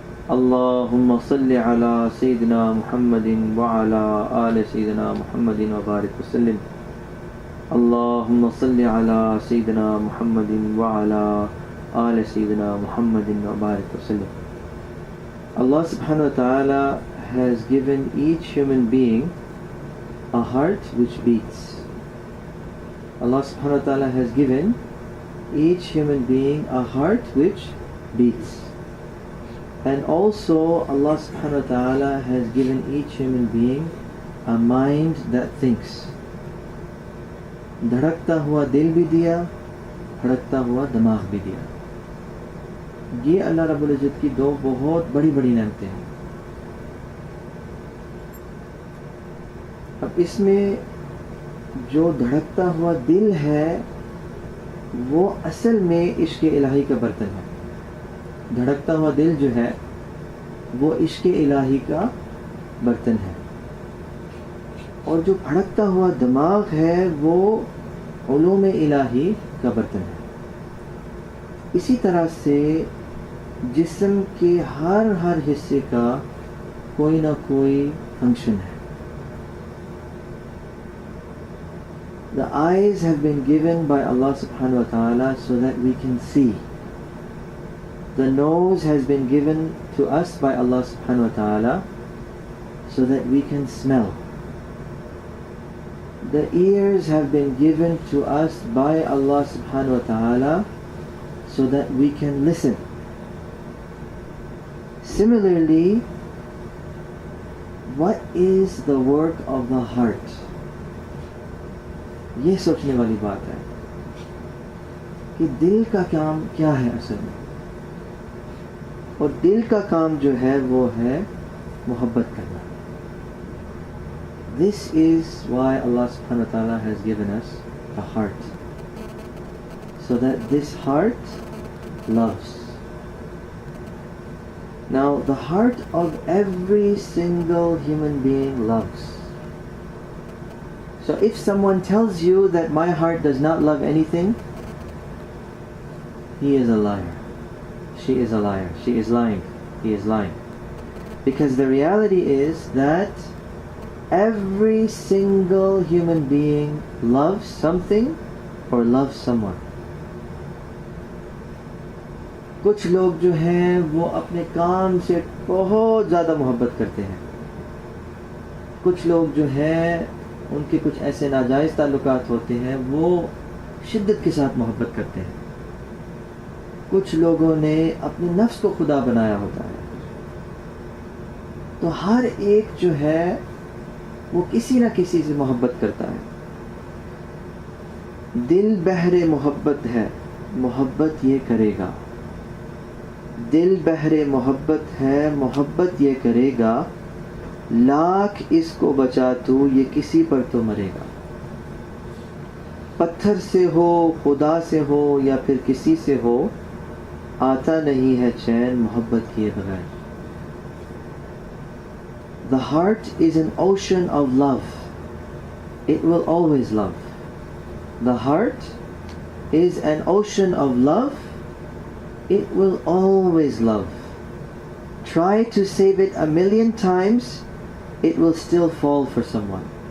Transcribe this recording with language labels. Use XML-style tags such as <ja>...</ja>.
<ar>اللهم صل على سيدنا محمد وعلى آل سيدنا محمد وبارك وسلم اللهم صل على سيدنا محمد وعلى آل سيدنا محمد وبارك وسلم.</ar> <en>Allah subhanahu wa ta'ala has given each human being a heart which beats. Allah subhanahu wa ta'ala has given each human being a heart which beats. And also Allah subhanahu wa ta'ala has given each human being a mind that thinks.</en> <ur>دھڑکتا ہوا دل بھی دیا, دھڑکتا ہوا دماغ بھی دیا. یہ اللہ رب العزت کی دو بہت بڑی بڑی نعمتیں ہیں. اب اس میں جو دھڑکتا ہوا دل ہے وہ اصل میں عشق الہی کا برتن ہے. دھڑکتا ہوا دل جو ہے وہ عشق الہی کا برتن ہے, اور جو بھڑکتا ہوا دماغ ہے وہ علوم الہی کا برتن ہے. اسی طرح سے جسم کے ہر حصے کا کوئی نہ کوئی فنکشن ہے.</ur> <en>The eyes have been given by Allah subhanahu wa ta'ala so that we can see. The nose has been given to us by Allah subhanahu wa ta'ala so that we can smell. The ears have been given to us by Allah subhanahu wa ta'ala so that we can listen. Similarly, what is the work of the heart?</en> <ur>یہ سوچنے والی بات ہے کہ دل کا کام کیا ہے اصل میں, اور دل کا کام جو ہے وہ ہے محبت کرنا.</ur> <en>This is why Allah subhanahu wa ta'ala has given us a heart, so that this heart loves. Now the heart of every single human being loves. So if someone tells you that my heart does not love anything, he is a liar. She is a liar. She is lying. He is lying. Because the reality is that every single human being loves something or loves someone.</en> <ur>کچھ لوگ جو ہیں وہ اپنے کام سے بہت زیادہ محبت کرتے ہیں. کچھ لوگ جو ہیں ان کے کچھ ایسے ناجائز تعلقات ہوتے ہیں, وہ شدت کے ساتھ محبت کرتے ہیں. کچھ لوگوں نے اپنے نفس کو خدا بنایا ہوتا ہے. تو ہر ایک جو ہے وہ کسی نہ کسی سے محبت کرتا ہے. دل بحر محبت ہے, محبت یہ کرے گا. دل بحر محبت ہے, محبت یہ کرے گا. لاکھ اس کو بچا تو یہ کسی پر تو مرے گا. پتھر سے ہو, خدا سے ہو, یا پھر کسی سے ہو, آتا نہیں ہے چین محبت کیے بغیر.</ur> <en>The heart is an ocean of love. It will always love. The heart is an ocean of love. It will always love. Try to save it 1,000,000 times, it will still fall for someone.</en>